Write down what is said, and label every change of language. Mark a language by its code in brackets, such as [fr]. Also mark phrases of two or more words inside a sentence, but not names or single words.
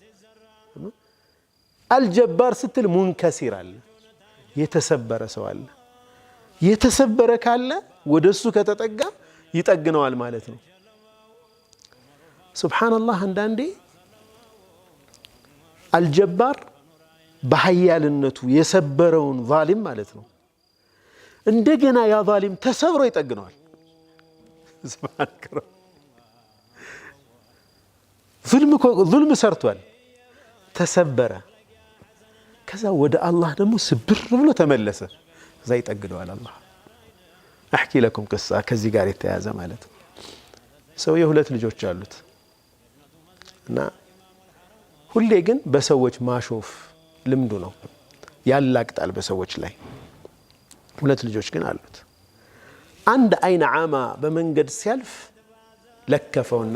[am] አልጀባር ስትል ሙንከሲር አለ የተሰበረ ሰው አለ የተሰበረ ካለ ወደሱ ከተጠጋ ይጠግነዋል ማለት ነው ሱብሃንአላህ አንዳንዴ አልጀባር በኃያልነቱ የሰበረውን ዛሊም ማለት ነው እንደገና ያ ዛሊም ተሰብሮ ይጠግነዋል [ar] سبحانك رب [am] ظلم ሰርቷል ተሰበረ ከዛ ወደ አላህ ደግሞ ስብር ብሎ ተመለሰ እዛ ይጠግደዋል አላህ [ar] احكي لكم قصه [am] ከዚህ ጋር የተያዘ ማለት ነው ሰው የሁለት ልጆች አሉት እና ሁሌ ግን በሰዎች ማሾፍ ልምዱ ነው ያላቅጣል በሰዎች ላይ ሁለት ልጆች ግን አሉት አንድ አይነ ዓማ በመንገድ ሲያልፍ ለከፈውና